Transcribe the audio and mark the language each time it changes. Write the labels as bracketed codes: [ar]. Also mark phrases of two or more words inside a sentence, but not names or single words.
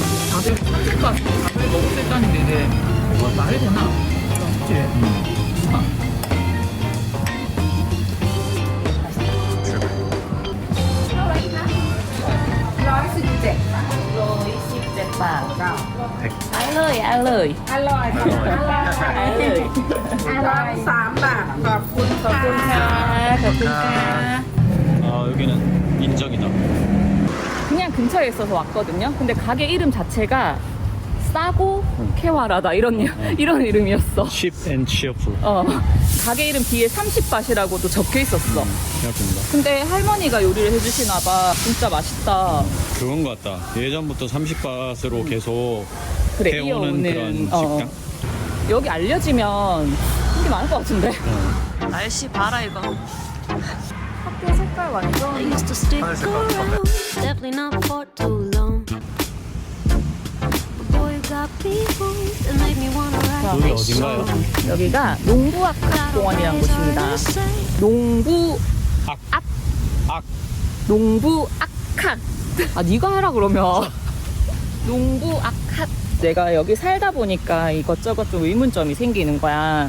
[ko] 다들 파티가 밥을 먹을 수 있다는 게 이게 말이 되나? 그렇지. [th] อร่อย อร่อย 3 บาท ขอบคุณ [ko] 아 여기는 인정이다. 그냥 근처에 있어서 왔거든요. 근데 가게 이름 자체가 싸고 쾌활하다 이런 이름이었어. [en] Cheap and cheerful. [ko] 가게 이름 뒤에 30밭이라고도 적혀 있었어. 생각합니다. 근데 할머니가 요리를 해주시나 봐. 진짜 맛있다. 그건 것 같다. 예전부터 30밭으로 계속 그래, 해오는 그런 식당. 여기 알려지면 인기 많을 것 같은데. 날씨 봐라 이거. 학교 색깔 [en] I [ko] 완전. [en] used to stick around, definitely not for too long. But boy, you got me hooked and made me wanna ride [ko] 여기 [en] this [ko] 어딘가요? [en] song. [ko] 여기가 농부악학공원이라는 곳입니다. 농부 악. 농부악학. 아 네가 해라 그러면. 농부악학. 내가 여기 살다 보니까 이것저것 좀 의문점이 생기는 거야.